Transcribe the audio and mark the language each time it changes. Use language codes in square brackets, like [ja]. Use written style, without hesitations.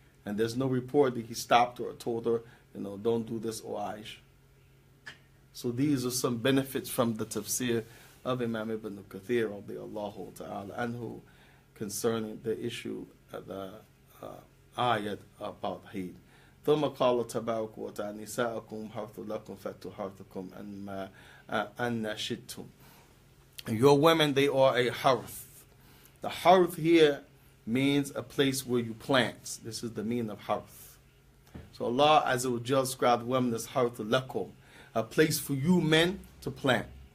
[en] And there's no report that he stopped her or told her, don't do this, O Aisha. So these are some benefits from the tafsir of Imam Ibn Kathir radiyallahu ta'ala anhu concerning the issue of the ayat about Eid. [ar] ثم قال تبارك وتعالى نساءكم حرث لكم فأتوا حرثكم أن شئتم. [en] Your women, they are a harth. The harth here means a place where you plant. This is the meaning of harth. So Allah Azza wa Jal described women as harth lakum, a place for you men to plant.